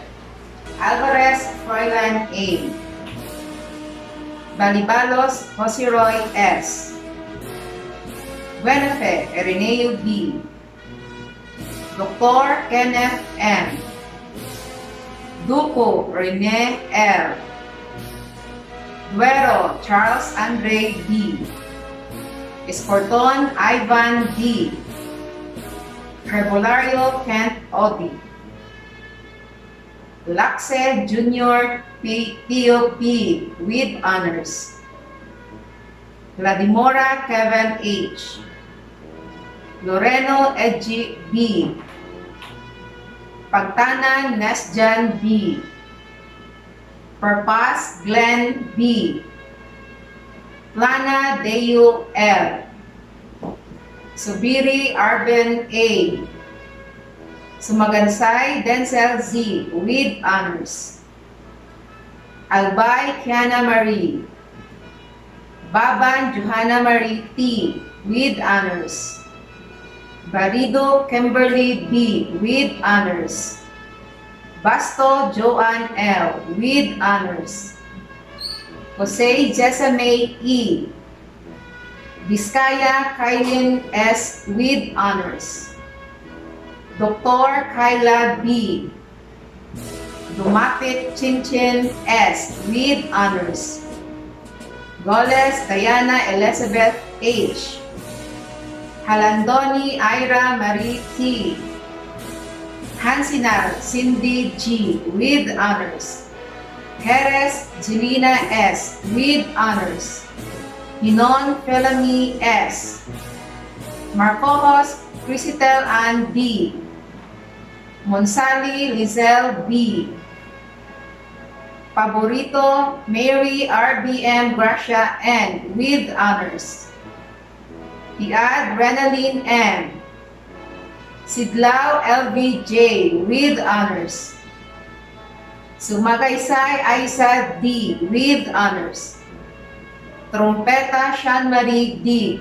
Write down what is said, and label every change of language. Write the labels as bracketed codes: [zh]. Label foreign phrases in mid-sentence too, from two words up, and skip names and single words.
[en] Alvarez Froilan A. Balibalos Josiroy S. Buenafe Erineo D. Dr. Kenneth M. Duco Rene L. Duero Charles Andre D. Escorton Ivan D. Herbolario Kent Odi. Laxe Junior POP with honors. Vladimora Kevin H. Loreno Edgy B. Pagtanan Nesjan B. Purpas Glenn B. Plana Deo L. Subiri Arben A. Sumagansay Denzel Z. with honors. Albay Kiana Marie. Baban Johanna Marie T. with honors. Barido Kimberly B. with honors. Basto Joanne L. with honors. Jose Jessamay E. Vizcaya Kailin S. with honors. Dr. Kyla B. Dumapit Chinchin S. with honors. Goles Diana Elizabeth H. Halandoni Ira Marie T. Hansinal Cindy G. with honors. Jerez Jelena S. with honors. Hinon Felami S. Marcos Crisitel Ann B. Monsali Lizelle B. Paborito Mary RBM Gracia N. with honors. Iad Renaline M. Sidlao LVJ with honors. Sumagaysay Aisa D. with honors. Trompeta Sean-Marie D.